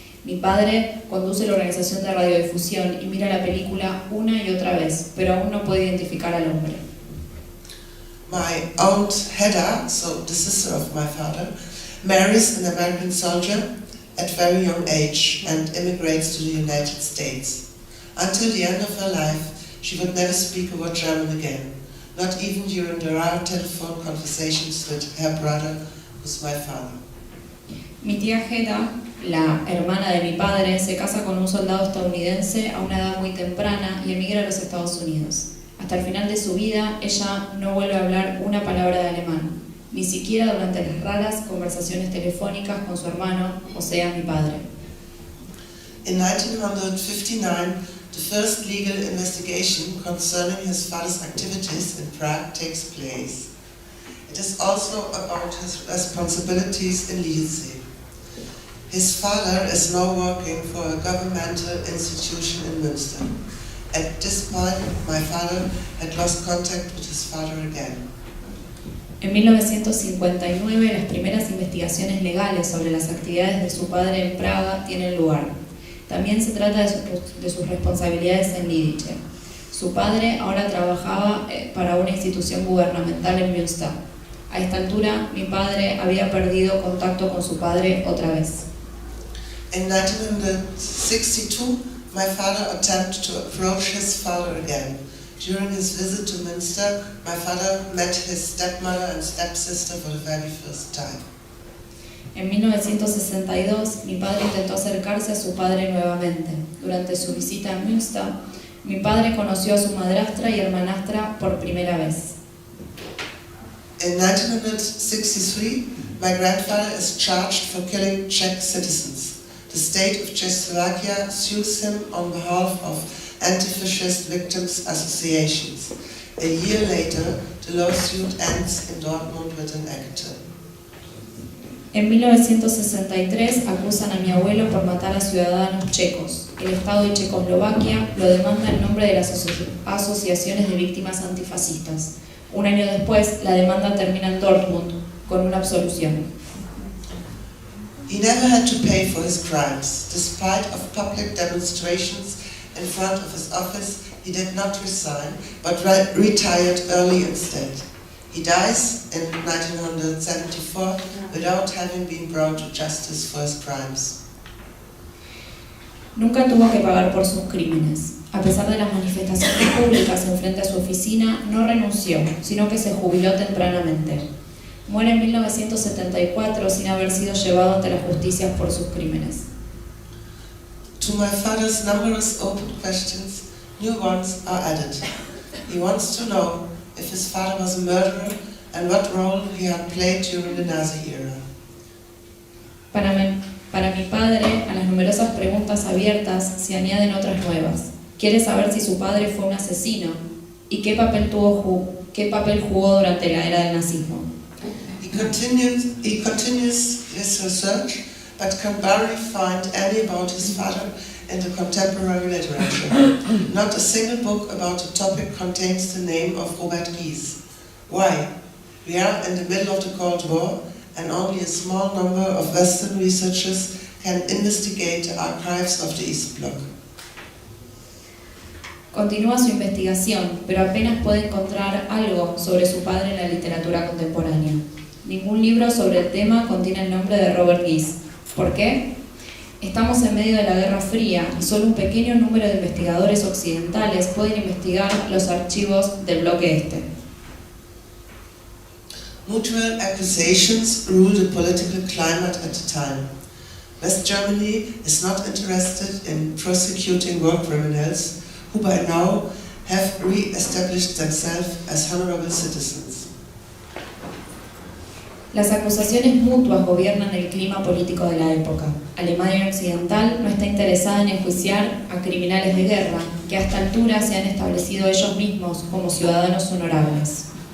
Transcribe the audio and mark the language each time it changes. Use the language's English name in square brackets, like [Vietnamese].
[Spanish] Mi padre conduce la organización de radiodifusión y mira la película una y otra vez, pero aún no puede identificar al hombre. [English] My aunt Hedda, so the sister of my father, marries an American soldier at very young age and immigrates to the United States. Until the end of her life, she would never speak a word German again, not even during the rare telephone conversations with her brother, who's my father. [Spanish] Mi tía Hedda, la hermana de mi padre, se casa con un soldado estadounidense a una edad muy temprana y emigra a los Estados Unidos. Hasta el final de su vida, ella no vuelve a hablar una palabra de alemán, ni siquiera durante las raras conversaciones telefónicas con su hermano, o sea, mi padre. [English] In 1959, the first legal investigation concerning his father's activities in Prague takes place. It is also about his responsibilities in Lidice. His father is now working for a governmental institution in Münster. At this point, my father had lost contact with his father again. [Spanish] En 1959, las primeras investigaciones legales sobre las actividades de su padre en Praga tienen lugar. También se trata de sus responsabilidades en Lidice. Su padre ahora trabajaba para una institución gubernamental en Münster. A esta altura, mi padre había perdido contacto con su padre otra vez. [English] In 1962, my father attempted to approach his father again, During his visit to Münster, my father met his stepmother and stepsister for the very first time. [Spanish] En 1962, mi padre intentó acercarse a su padre nuevamente. Durante su visita a Münster, mi padre conoció a su madrastra y hermanastra por primera vez. [English] In 1963, my grandfather is charged for killing Czech citizens. The state of Czechoslovakia sues him on behalf of anti-fascist victims associations. A year later, the lawsuit ends in Dortmund with an acquittal. [Spanish] En 1963 acusan a mi abuelo por matar a ciudadanos checos. El Estado de Checoslovaquia lo demanda en nombre de las asociaciones de víctimas antifascistas. Un año después, la demanda termina en Dortmund con una absolución. [English] He never had to pay for his crimes. Despite of public demonstrations in front of his office, he did not resign, but retired early instead. He dies in 1974 without having been brought to justice for his crimes. [Spanish] Nunca tuvo que pagar por sus crímenes. A pesar de las manifestaciones públicas en frente a su oficina, no renunció, sino que se jubiló tempranamente. Muere en 1974 sin haber sido llevado ante la justicia por sus crímenes. [English] To my father's numerous open questions, new ones are added. He wants to know if his father was a murderer and what role he had played during the Nazi era. [Spanish] Para mi padre, a las numerosas preguntas abiertas se añaden otras nuevas. Quiere saber si su padre fue un asesino y qué papel jugó durante la era del nazismo. [English] He continues his research, but can barely find any about his father in the contemporary literature. Not a single book about the topic contains the name of Robert Gies. Why? We are in the middle of the Cold War, and only a small number of Western researchers can investigate the archives of the East Bloc. [Spanish] Continúa su investigación, pero apenas puede encontrar algo sobre su padre en la literatura contemporánea. Ningún libro sobre el tema contiene el nombre de Robert Gies. ¿Por qué? Estamos en medio de la Guerra Fría y solo un pequeño número de investigadores occidentales pueden investigar los archivos del bloque este. [English] Mutual accusations rule the political climate at the time. West Germany is not interested in prosecuting war criminals who by now have re-established themselves as honorable citizens. [Spanish] Las acusaciones mutuas gobiernan el clima político de la época. Alemania Occidental no está interesada en enjuiciar a criminales de guerra, que a esta altura se han establecido ellos mismos como ciudadanos honorables.